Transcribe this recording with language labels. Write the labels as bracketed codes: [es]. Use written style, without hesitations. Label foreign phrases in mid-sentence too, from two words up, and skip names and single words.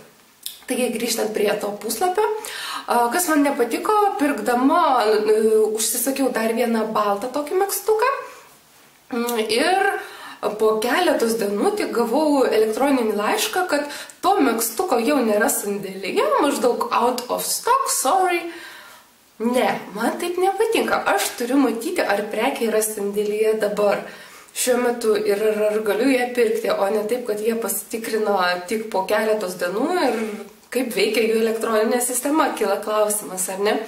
[lt] Taigi, grįžtant prie to puslapio, kas man nepatiko, pirkdama užsisakiau dar vieną baltą tokį megztuką ir po keletos dienų tik gavau elektroninį laišką, kad to megztuko jau nėra sandėlyje, maždaug [en] out of stock, sorry. [lt] Ne, man taip nepatinka. Aš turiu matyti, ar prekia yra sandėlyje dabar, šiuo metu ir ar galiu ją pirkti, o ne taip, kad jie pasitikrino tik po keletos dienų ir kaip veikia jų elektroninė sistema, kyla klausimas, ar ne?